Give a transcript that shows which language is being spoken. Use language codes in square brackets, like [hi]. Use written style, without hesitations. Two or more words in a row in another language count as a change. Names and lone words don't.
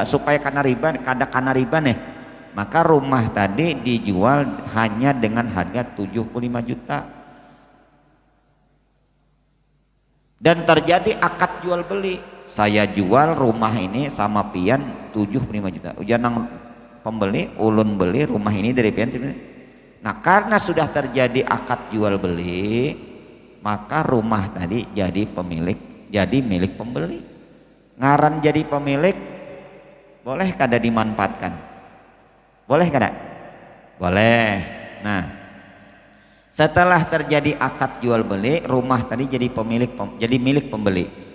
[id] Supaya [bjn] kena riba kada kena riba nih, [id] maka rumah tadi dijual hanya dengan harga 75 juta dan terjadi akad jual beli. Saya jual rumah ini sama pian 75 juta. [bjn] Ujar nang pembeli ulun beli rumah ini dari pian. [id] Nah karena sudah terjadi akad jual beli, maka rumah tadi jadi pemilik, jadi milik pembeli. [bjn] Ngaran jadi pemilik boleh kada dimanfaatkan? Boleh kada? Boleh. [id] Nah setelah terjadi akad jual beli, rumah tadi jadi pemilik, jadi milik pembeli.